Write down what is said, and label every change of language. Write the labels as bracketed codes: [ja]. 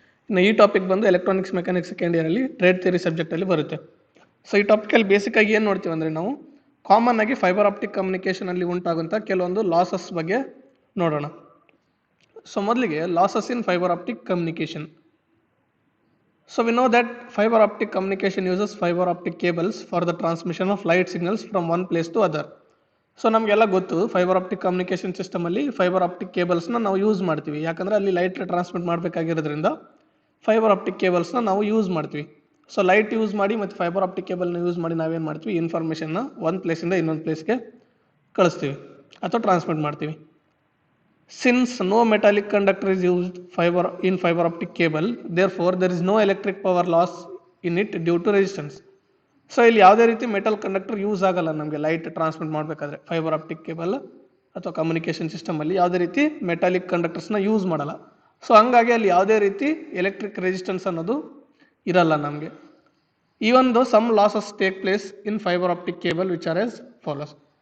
[kn] ಇನ್ನು ಈ ಟಾಪಿಕ್ ಬಂದು ಎಲೆಕ್ಟ್ರಾನಿಕ್ಸ್ ಮೆಕ್ಯಾನಿಕ್ಸ್ ಸೆಕೆಂಡ್ ಇಯರ್ ಅಲ್ಲಿ ಟ್ರೇಡ್ ಥಿಯರಿ ಸಬ್ಜೆಕ್ಟ್ ಅಲ್ಲಿ ಬರುತ್ತೆ. ಸೊ ಈ ಟಾಪಿಕ್ ಅಲ್ಲಿ ಬೇಸಿಕ್ ಆಗಿ ಏನು ನೋಡ್ತೀವಿ ಅಂದ್ರೆ ನಾವು ಕಾಮನ್ ಆಗಿ ಫೈಬರ್ ಆಪ್ಟಿಕ್ ಕಮ್ಯುನಿಕೇಶನ್ ಅಲ್ಲಿ ಉಂಟಾಗುವಂತ ಕೆಲವೊಂದು ಲಾಸಸ್ ಬಗ್ಗೆ ನೋಡೋಣ. [en] so [kn] ಮೊದಲಿಗೆ [en] Losses in fibre optic communication. So we know that fiber optic communication uses fiber optic cables for the transmission of light signals from one place to other. [kn] So ನಮಗೆಲ್ಲ ಗೊತ್ತು fibre optic communication system ಅಲ್ಲಿ fibre optic ಕೇಬಲ್ಸ್ನ ನಾವು use ಮಾಡ್ತೀವಿ. ಯಾಕಂದ್ರೆ ಅಲ್ಲಿ light transmit ಮಾಡಬೇಕಾಗಿರೋದ್ರಿಂದ fibre optic ಕೇಬಲ್ಸ್ನ ನಾವು use ಮಾಡ್ತೀವಿ. So light use ಮಾಡಿ ಮತ್ತು ಫೈಬರ್ ಆಪ್ಟಿಕ್ ಕೇಬಲ್ನ ಯೂಸ್ ಮಾಡಿ ನಾವೇನು ಮಾಡ್ತೀವಿ, ಇನ್ಫಾರ್ಮೇಷನ್ನ ಒಂದು ಪ್ಲೇಸಿಂದ ಇನ್ನೊಂದು ಪ್ಲೇಸ್ಗೆ ಕಳಿಸ್ತೀವಿ ಅಥವಾ ಟ್ರಾನ್ಸ್ಮಿಟ್ ಮಾಡ್ತೀವಿ. [en] Since no metallic conductor is used in fiber optic cable, therefore there is no electric power loss in it due to resistance. [kn] So ಇಲ್ಲಿ ಯಾವುದೇ ರೀತಿ ಮೆಟಲ್ ಕಂಡಕ್ಟರ್ ಯೂಸ್ ಆಗಲ್ಲ ನಮಗೆ ಲೈಟ್ ಟ್ರಾನ್ಸ್ಮಿಟ್ ಮಾಡಬೇಕಾದ್ರೆ. ಫೈಬರ್ ಆಪ್ಟಿಕ್ ಕೇಬಲ್ ಅಥವಾ communication system ಅಲ್ಲಿ ಯಾವುದೇ ರೀತಿ ಮೆಟಾಲಿಕ್ ಕಂಡಕ್ಟರ್ಸ್ನ ಯೂಸ್ ಮಾಡಲ್ಲ. ಸೊ ಹಂಗಾಗಿ ಅಲ್ಲಿ ಯಾವುದೇ ರೀತಿ ಎಲೆಕ್ಟ್ರಿಕ್ ರೆಸಿಸ್ಟೆನ್ಸ್ ಅನ್ನೋದು ಇರಲ್ಲ ನಮಗೆ. [en] Even though some losses take place in fibre optic cable which are as follows.